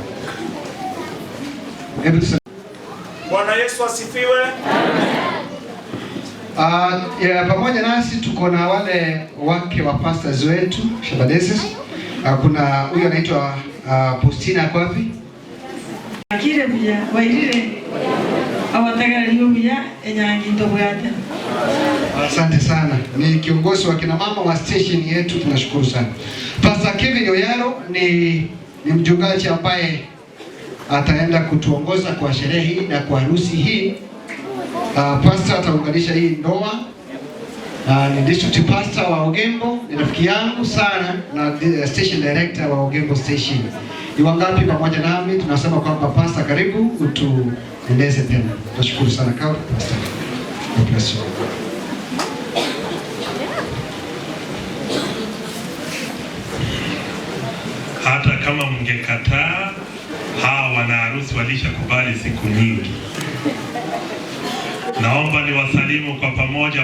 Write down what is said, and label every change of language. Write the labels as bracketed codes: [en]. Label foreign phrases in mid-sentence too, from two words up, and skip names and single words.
[sw] Bwana Yesu asifiwe. Pamoja nasi tuko na wale wake wa pastors wetu Shabadeses. Kuna huyu anaitwa Postina kwa wapi? [guz] Akire bia wairire awatagaliyo bia enyangi ndobwate. [sw] Asante sana. Ni kiongozi wa kina mama wa station yetu, tunashukuru sana. Pastor Kevin Oyaro ni mchungaji ambaye ataenda kutuongoza kwa sherehe hii na kwa harusi hii. Pastor ataunganisha hii ndoa. Ni [en] district pastor [sw] wa Ogembo, ni rafiki yangu sana na [en] station director [sw] wa Ogembo station. Ni wangapi pamoja nami tunasema kwamba pastor karibu utuendeze tena. Tunashukuru sana kwa pastor. [en] God bless you. [sw] Hata kama mngekataa, hawa wana harusi walishakubali siku nyingi. Naomba niwasalimu kwa pamoja.